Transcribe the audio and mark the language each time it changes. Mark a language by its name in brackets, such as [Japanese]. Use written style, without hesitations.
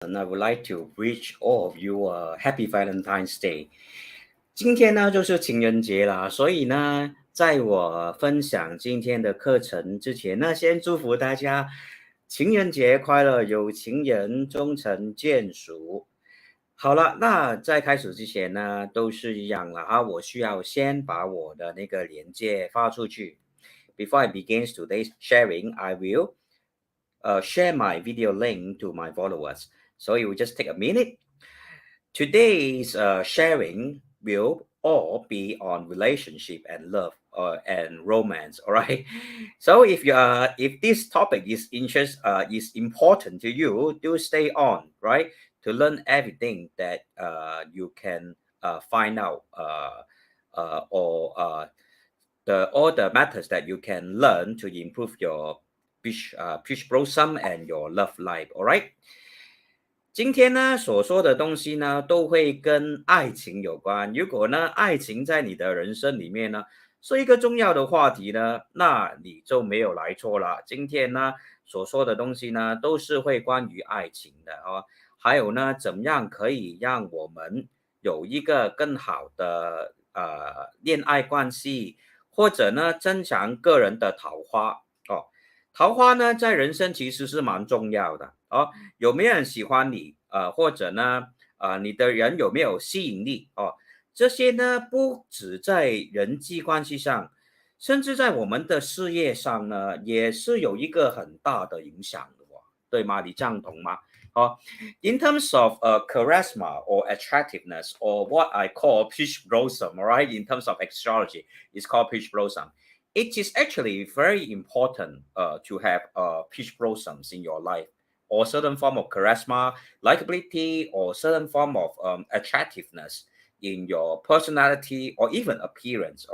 [English] And I would like to wish all of you a happy Valentine's Day。 [Chinese] 今天呢就是情人节啦，所以呢，在我分享今天的课程之前呢，先祝福大家情人节快乐，有情人终成眷属。好了，那在开始之前呢，都是一样了啊，我需要先把我的那个连接发出去。 [English] Before I begin today's sharing, I will share my video link to my followers. So it will just take a minute. Today's sharing will all be on relationship and love and romance. All right. So if this topic is important to you, do stay on, right, to learn everything that you can find out or the all the methods that you can learn to improve your peach blossom and your love life. All right. [Chinese] 今天呢所说的东西呢，都会跟爱情有关。如果呢，爱情在你的人生里面呢，是一个重要的话题呢，那你就没有来错了。今天呢所说的东西呢，都是会关于爱情的哦。还有呢，怎么样可以让我们有一个更好的恋爱关系，或者呢，增强个人的桃花哦。桃花呢，在人生其实是蛮重要的哦。有没有人喜欢你？或者呢，你的人有没有吸引力？哦，这些呢，不止在人际关系上，甚至在我们的事业上呢，也是有一个很大的影响的哦，对吗？你赞同吗？ [English] 哦，in terms of charisma or attractiveness or what I call peach blossom, right? In terms of astrology, it's called peach blossom. It is actually very important to have peach blossoms in your life or certain form of charisma, likability, or certain form of attractiveness in your personality or even appearance.